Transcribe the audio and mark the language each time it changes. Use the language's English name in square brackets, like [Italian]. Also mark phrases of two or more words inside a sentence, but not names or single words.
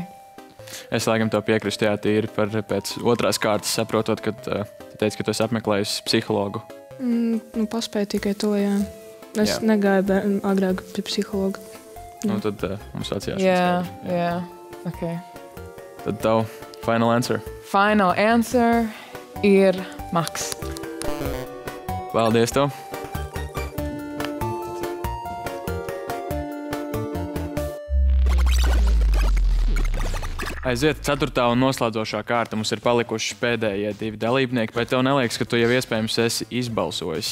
[Latvian] Es laikam tev piekrīstu, jā, tīri pēc otrās kārtas saprotot, kad tu teici, ka tu esi apmeklējis psihologu. Paspēju tikai to, jā. Es negāju agrāk pie psihologa. Tad mums vajag jāsaka. Jā, ok. Tad tavu [English] final answer. Final answer [Latvian] ir Maks. Paldies tev. Aiziet 4. un noslēdzošā kārta. Mums ir palikuši pēdējie 2 dalībnieki. Vai tev neliekas, ka tu jau iespējams esi izbalsojis?